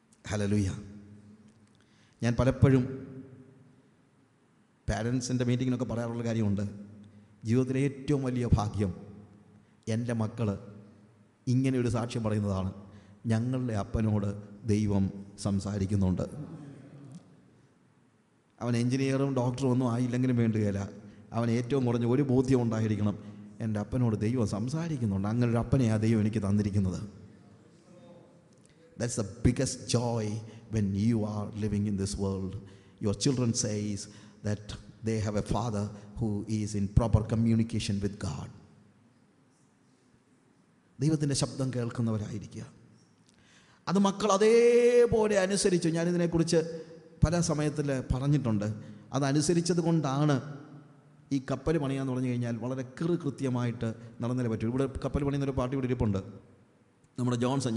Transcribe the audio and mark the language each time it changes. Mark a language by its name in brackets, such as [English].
[Malayalam] Hallelujah. ഞാൻ പലപ്പോഴും പാരൻസിൻ്റെ മീറ്റിങ്ങിനൊക്കെ പറയാറുള്ള കാര്യമുണ്ട്, ജീവിതത്തിലെ ഏറ്റവും വലിയ ഭാഗ്യം എൻ്റെ മക്കൾ ഇങ്ങനെ ഒരു സാക്ഷ്യം പറയുന്നതാണ്, ഞങ്ങളുടെ അപ്പനോട് ദൈവം സംസാരിക്കുന്നുണ്ട്. അവൻ എൻജിനീയറും ഡോക്ടറും ഒന്നും ആയില്ലെങ്കിലും വേണ്ടുകയില്ല, അവൻ ഏറ്റവും കുറഞ്ഞ ഒരു ബോധ്യം ഉണ്ടായിരിക്കണം, എൻ്റെ അപ്പനോട് ദൈവം സംസാരിക്കുന്നുണ്ട്. അങ്ങനെ ഒരു അപ്പനെ ആ ദൈവം എനിക്ക് തന്നിരിക്കുന്നത്. [English] That's the biggest joy when you are living in this world. Your children says that they have a father who is in proper communication with God. [Malayalam] ദൈവത്തിൻ്റെ ശബ്ദം കേൾക്കുന്നവരായിരിക്കുക. അത് മക്കൾ അതേപോലെ അനുസരിച്ചു. ഞാനിതിനെക്കുറിച്ച് പല സമയത്തിൽ പറഞ്ഞിട്ടുണ്ട്. അതനുസരിച്ചത് കൊണ്ടാണ് ഈ കപ്പൽ പണിയാന്ന് പറഞ്ഞു കഴിഞ്ഞാൽ വളരെ കൃത്യമായിട്ട് നടന്നേ പറ്റൂ. ഇവിടെ കപ്പൽ പണിയുന്നൊരു പാർട്ടി ഇവിടെ ഇരിപ്പുണ്ട്, നമ്മുടെ ജോൺസൺ.